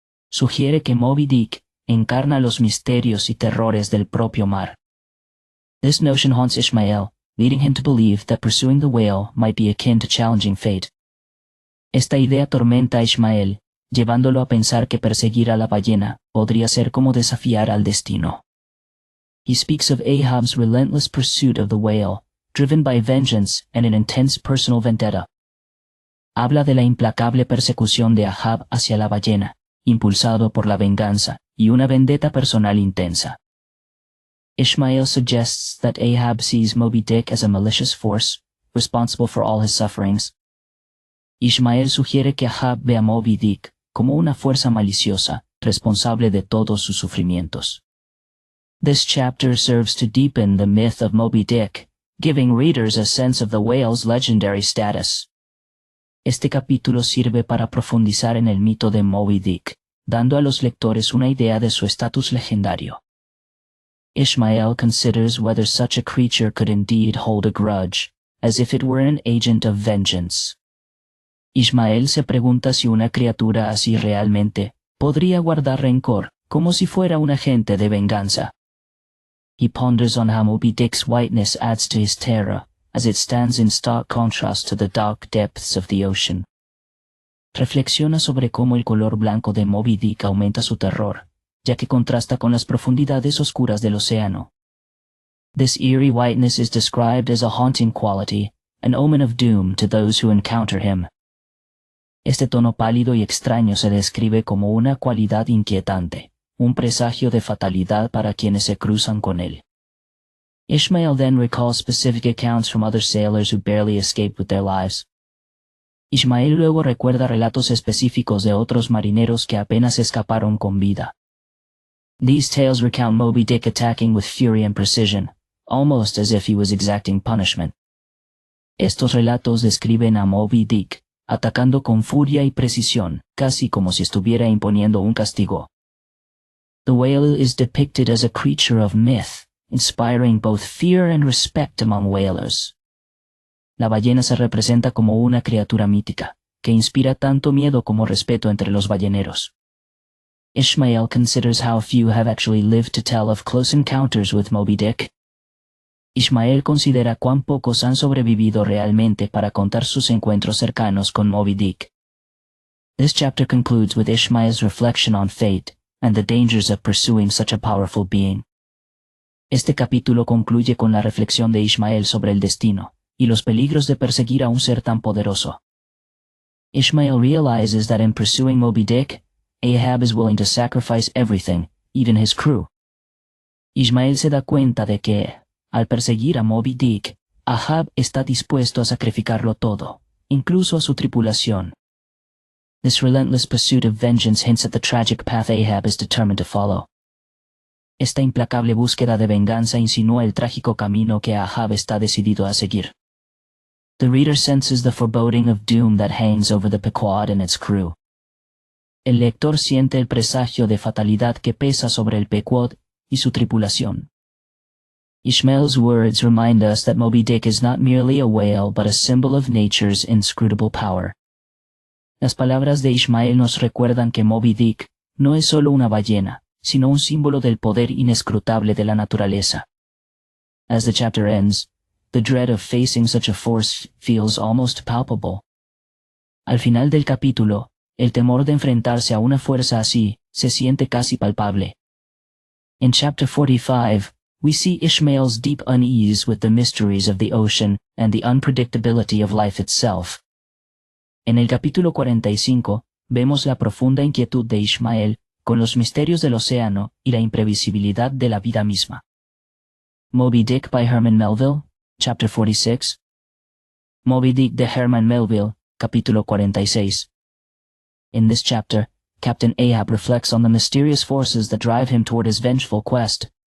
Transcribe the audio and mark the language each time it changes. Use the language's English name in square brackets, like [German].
[Spanish] Sugiere que Moby Dick encarna los misterios y terrores del propio mar. [English] This notion haunts Ishmael, leading him to believe that pursuing the whale might be akin to challenging fate. [Spanish] Esta idea atormenta a Ishmael, llevándolo a pensar que perseguir a la ballena podría ser como desafiar al destino. [English] He speaks of Ahab's relentless pursuit of the whale, driven by vengeance and an intense personal vendetta. [Spanish] Habla de la implacable persecución de Ahab hacia la ballena, impulsado por la venganza y una vendetta personal intensa. [English] Ishmael suggests that Ahab sees Moby Dick as a malicious force, responsible for all his sufferings. [Spanish] Ishmael sugiere que Ahab ve a Moby Dick como una fuerza maliciosa, responsable de todos sus sufrimientos. [English] This chapter serves to deepen the myth of Moby Dick, giving readers a sense of the whale's legendary status. [Spanish] Este capítulo sirve para profundizar en el mito de Moby Dick, dando a los lectores una idea de su estatus legendario. [English] Ishmael considers whether such a creature could indeed hold a grudge, as if it were an agent of vengeance. [Spanish] Ishmael se pregunta si una criatura así realmente podría guardar rencor, como si fuera un agente de venganza. [English] He ponders on how Moby Dick's whiteness adds to his terror, as it stands in stark contrast to the dark depths of the ocean. [Spanish] Reflexiona sobre cómo el color blanco de Moby Dick aumenta su terror, ya que contrasta con las profundidades oscuras del océano. [English] This eerie whiteness is described as a haunting quality, an omen of doom to those who encounter him. [Spanish] Este tono pálido y extraño se describe como una cualidad inquietante, un presagio de fatalidad para quienes se cruzan con él. [English] Ishmael then recalls specific accounts from other sailors who barely escaped with their lives. [Spanish] Ishmael luego recuerda relatos específicos de otros marineros que apenas escaparon con vida. [English] These tales recount Moby Dick attacking with fury and precision, almost as if he was exacting punishment. [Spanish] Estos relatos describen a Moby Dick atacando con furia y precisión, casi como si estuviera imponiendo un castigo. [English] The whale is depicted as a creature of myth, inspiring both fear and respect among whalers. [Spanish] La ballena se representa como una criatura mítica, que inspira tanto miedo como respeto entre los balleneros. [English] Ishmael considers how few have actually lived to tell of close encounters with Moby Dick. [Spanish] Ishmael considera cuán pocos han sobrevivido realmente para contar sus encuentros cercanos con Moby Dick. [English] This chapter concludes with Ishmael's reflection on fate and the dangers of pursuing such a powerful being. [Spanish] Este capítulo concluye con la reflexión de Ishmael sobre el destino y los peligros de perseguir a un ser tan poderoso. [English] Ishmael realizes that in pursuing Moby Dick, Ahab is willing to sacrifice everything, even his crew. [Spanish] Ishmael se da cuenta de que, al perseguir a Moby Dick, Ahab está dispuesto a sacrificarlo todo, incluso a su tripulación. [English] This relentless pursuit of vengeance hints at the tragic path Ahab is determined to follow. [Spanish] Esta implacable búsqueda de venganza insinúa el trágico camino que Ahab está decidido a seguir. [English] The reader senses the foreboding of doom that hangs over the Pequod and its crew. [Spanish] El lector siente el presagio de fatalidad que pesa sobre el Pequod y su tripulación. [English] Ishmael's words remind us that Moby Dick is not merely a whale but a symbol of nature's inscrutable power. [Spanish] Las palabras de Ishmael nos recuerdan que Moby Dick no es solo una ballena, sino un símbolo del poder inescrutable de la naturaleza. [English] As the chapter ends, the dread of facing such a force feels almost palpable. [Spanish] Al final del capítulo, el temor de enfrentarse a una fuerza así se siente casi palpable. [English] In chapter 45, we see Ishmael's deep unease with the mysteries of the ocean and the unpredictability of life itself. [Spanish] En el capítulo 45, vemos la profunda inquietud de Ishmael con los misterios del océano y la imprevisibilidad de la vida misma. [English] Moby Dick by Herman Melville, Chapter 46. [Spanish] Moby Dick de Herman Melville, capítulo 46. [English] In this chapter, Captain Ahab reflects on the mysterious forces that drive him toward his vengeful quest.